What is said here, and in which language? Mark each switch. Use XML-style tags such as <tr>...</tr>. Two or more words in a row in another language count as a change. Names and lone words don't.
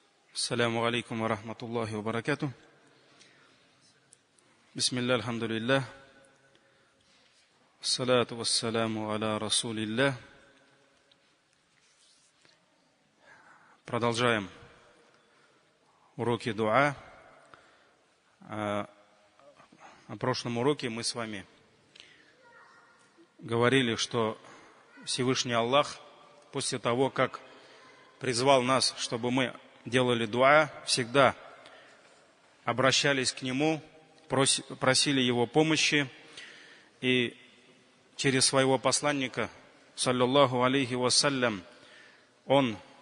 <ar>السلام عليكم ورحمة الله وبركاته. بسم الله، الحمد لله. الصلاة والسلام على رسول الله.</ar> <ru>Продолжаем уроки дуа. На прошлом уроке мы с вами говорили, что Всевышний Аллах после того, как призвал нас, чтобы мы делали дуа, всегда обращались к Нему, просили Его помощи, и через своего посланника,</ru> <ar>صلى الله عليه وسلم,</ar> <ru>Он</ru>